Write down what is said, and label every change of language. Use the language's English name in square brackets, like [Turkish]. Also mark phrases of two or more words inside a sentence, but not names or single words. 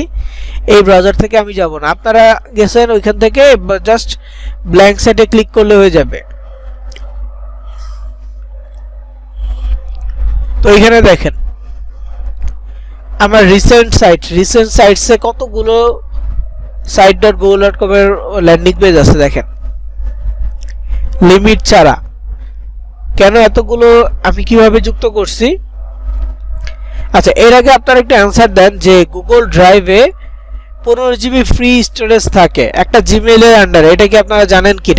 [Bangla] এই ব্রাউজার থেকে আমি যাব না, আপনারা গেছেন ওইখান থেকে [English] just blank site click [Bangla] করলে হয়ে যাবে। তো এখানে দেখেন আমার [English] recent sites [Bangla] কতগুলো site.google.com এর ল্যান্ডিং পেজ আছে দেখেন, লিমিট ছাড়া। কেন এতগুলো আমি কিভাবে যুক্ত করছি? আচ্ছা, এর আগে আপনারা একটা অ্যানসার দেন যে গুগল ড্রাইভে 15 [English] GB free storage [Bangla] থাকে একটা জিমেইলের আন্ডারে, এটা কি আপনারা জানেন কিনা?